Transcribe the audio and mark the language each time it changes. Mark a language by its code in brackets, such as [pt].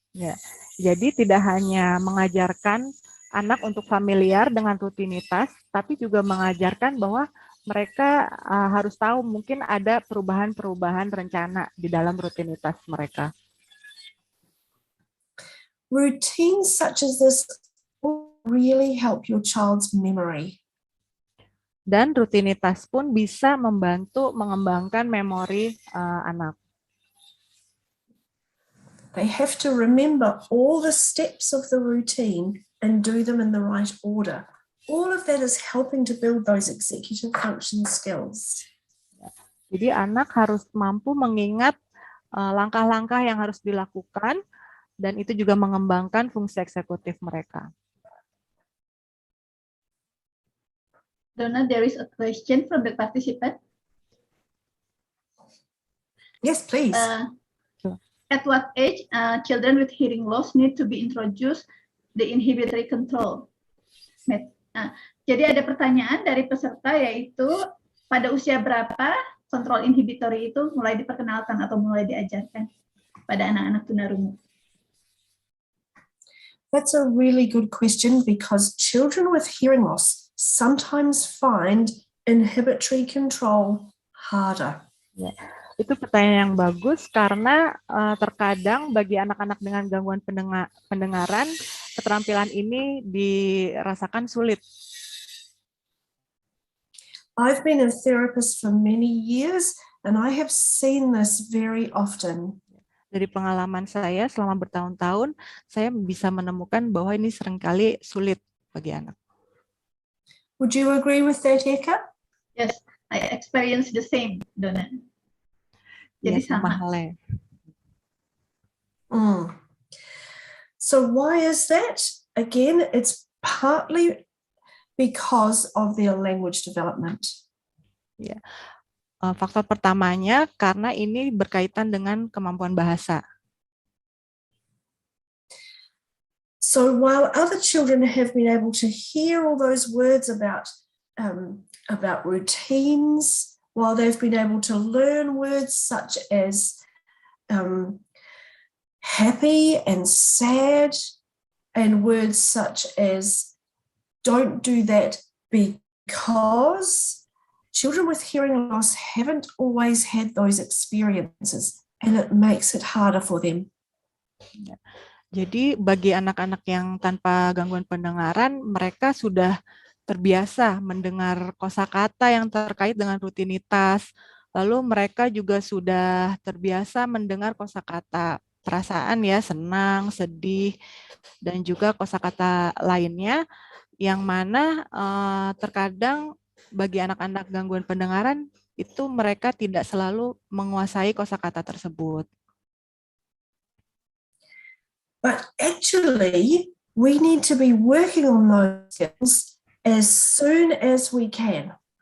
[id] Ya, jadi tidak hanya mengajarkan anak untuk familiar dengan rutinitas, tapi juga mengajarkan bahwa mereka harus tahu mungkin ada perubahan-perubahan rencana di dalam rutinitas mereka. [en] Routines such as this really help your child's memory. [id] Dan rutinitas pun bisa membantu mengembangkan memori anak. [en] They have to remember all the steps of the routine and do them in the right order. All of that is helping to build those executive function skills. [id] Jadi anak harus mampu mengingat langkah-langkah yang harus dilakukan, dan itu juga mengembangkan fungsi eksekutif mereka. [en] Donna, there is a question from the participant. Yes, please. At what age children with hearing loss need to be introduced the inhibitory control? [id] Jadi ada pertanyaan dari peserta, yaitu pada usia berapa kontrol inhibitory itu mulai diperkenalkan atau mulai diajarkan pada anak-anak tunarungu? [en] That's a really good question because children with hearing loss sometimes find inhibitory control harder. [id] Ya, itu pertanyaan yang bagus karena terkadang bagi anak-anak dengan gangguan pendengaran, keterampilan ini dirasakan sulit. [en] I've been a therapist for many years and I have seen this very often. [id] Dari pengalaman saya selama bertahun-tahun, saya bisa menemukan bahwa ini seringkali sulit bagi anak. [en] Would you agree with that, Eka? Yes, I experience the same, Donna. [id] Jadi Ya, sama sama. halnya. [en] So why is that? Again, it's partly because of their language development. [id] Ya. Faktor pertamanya karena ini berkaitan dengan kemampuan bahasa. [en] So while other children have been able to hear all those words about routines, while they've been able to learn words such as happy and sad, and words such as don't do that because children with hearing loss haven't always had those experiences, and it makes it harder for them. [id] Jadi bagi anak-anak yang tanpa gangguan pendengaran, mereka sudah terbiasa mendengar kosakata yang terkait dengan rutinitas. Lalu mereka juga sudah terbiasa mendengar kosakata perasaan ya, senang, sedih, dan juga kosakata lainnya yang mana terkadang bagi anak-anak gangguan pendengaran itu mereka tidak selalu menguasai kosakata tersebut. [en] But actually, we need to be working on those skills as soon as we can.